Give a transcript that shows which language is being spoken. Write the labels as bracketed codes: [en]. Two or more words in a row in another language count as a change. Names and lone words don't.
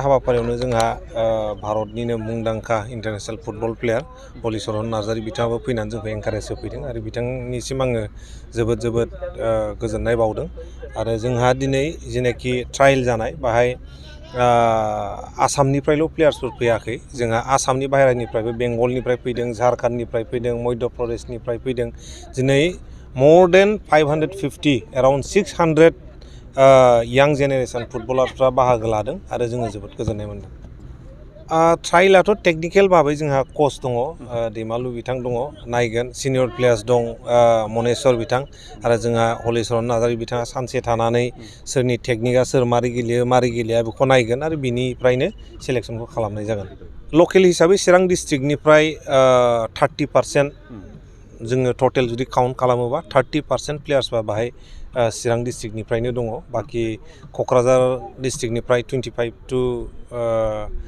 [brx] हाबाफारियावनो जोंहा भारतनिनो मुंदांखा इन्टारनेसनेल फुटबल प्लेयार हलिचरन नार्जारि बिथाङाबो फैनानै जोंखौ एनकारेज होफैदों आरो बिथांनिसिम आङो जोबोद गोजोननाय बावदों आरो जोंहा दिनै जेनाखि ट्रायल जानाय बाहाय आसामनिफ्रायल' प्लेयार्सफोर फैयाखै जोंहा आसामनि बाहेरानिफ्रायबो बेंगलनिफ्राय फैदों झारखन्डनिफ्राय फैदों मध्य प्रदेशनिफ्राय फैदों दिनै [en] more than 550 around 600 [brx] यां जेनेरेसन फुटबलारफ्रा बाहागो लादों आरो जोङो जोबोद गोजोननाय मोनदों ट्रायलाथ' टेकनिकेल भाबै जोंहा कच दङ दैमालु बिथां दङ नायगोन सिनियर प्लेयार्स दं मनेस्वर बिथां आरो जोंहा हलिचरन नार्जारि बिथाङा सानसे थानानै सोरनि टेकनिकआ सोर मारै गेलेयो मारै गेलेया बेखौ नायगोन आरो बिनिफ्रायनो सेलेक्सनखौ खालामनाय जागोन लकेल हिसाबै चिरां डिस्ट्रिक्टनिफ्राय 30% जोङो टटेल जुदि काउन्ट खालामोबा 30% प्लेयार्सबा बाहाय चिरां डिस्ट्रिक्टनिफ्रायनो दङ बाखि क'क्राझार डिस्ट्रिक्टनिफ्राय 25 to